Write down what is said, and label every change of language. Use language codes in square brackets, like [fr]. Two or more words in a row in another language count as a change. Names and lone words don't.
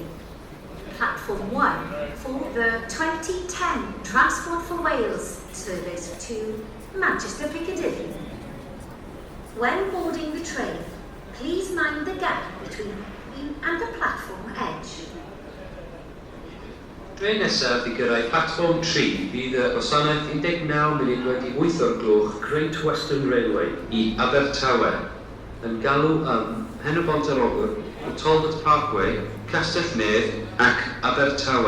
[en] Platform 1 for the 2010 Transport for Wales service to Manchester Piccadilly. When boarding the train, please mind the gap between you and the platform edge. [cy] Dre nesaf i gyrraedd platform 3 fydd y gwasanaeth 19 munud wedi 8 o'r gloch Great Western Railway I Abertawe yn galw Pen y Bont yr Ogwr, Talbot Parkway, Castell Nedd ac Abertawe.